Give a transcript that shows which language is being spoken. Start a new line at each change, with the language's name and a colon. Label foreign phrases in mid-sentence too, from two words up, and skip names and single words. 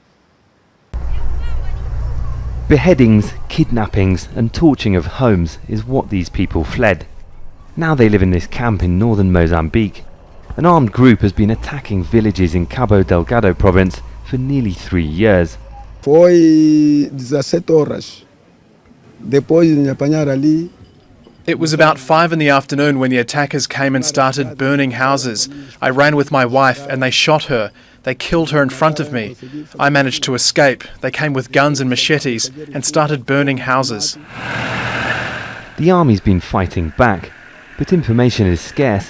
English: Beheadings, kidnappings and torching of homes is what these people fled. Now they live in this camp in northern Mozambique. An armed group has been attacking villages in Cabo Delgado province for nearly 3 years.
Portuguese: Foi 17 horas. Depois de apanhar ali.
English: It was about 5 in the afternoon when the attackers came and started burning houses. I ran with my wife and they shot her. They killed her in front of me. I managed to escape. They came with guns and machetes and started burning houses. The army's been fighting back, but information is scarce.